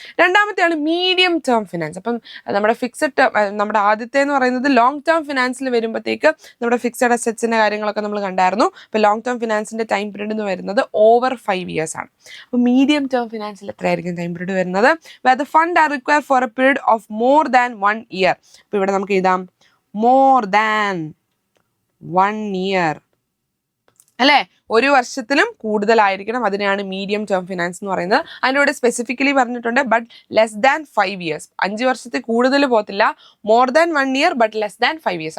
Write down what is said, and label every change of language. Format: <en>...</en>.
<ml>രണ്ടാമത്തെയാണ് medium term finance. അപ്പം നമ്മുടെ fixed നമ്മുടെ ആദ്യത്തെ എന്ന് പറയുന്നത് ലോങ് ടേം ഫിനാൻസിൽ വരുമ്പോഴത്തേക്ക് നമ്മുടെ ഫിക്സഡ് അസറ്റ്സിന്റെ കാര്യങ്ങളൊക്കെ നമ്മൾ കണ്ടായിരുന്നു. അപ്പോൾ ലോങ് ടേം ഫിനാൻസിന്റെ ടൈം പീരീഡ് എന്ന് വരുന്നത് ഓവർ 5 years ആണ്. അപ്പോൾ മീഡിയം ടേം ഫിനാൻസിൽ എത്രയായിരിക്കും ടൈം പീരീഡ് വരുന്നത്?</ml> <en>where the fund are required for a period of more than 1 year.</en> <ml>അപ്പോൾ ഇവിടെ നമുക്ക് എഴുതാം more than 1 year. അല്ലേ, 1 വർഷത്തിലും കൂടുതലായിരിക്കണം. അതിനെയാണ് മീഡിയം ടേം ഫിനാൻസ് എന്ന് പറയുന്നത്. അതിൻ്റെ കൂടെ സ്പെസിഫിക്കലി പറഞ്ഞിട്ടുണ്ട് ബട്ട് ലെസ് ദാൻ 5 years.</ml> <en>5 വർഷത്തിൽ കൂടുതൽ പോകത്തില്ല. More than 1 year but less than 5 years.</en>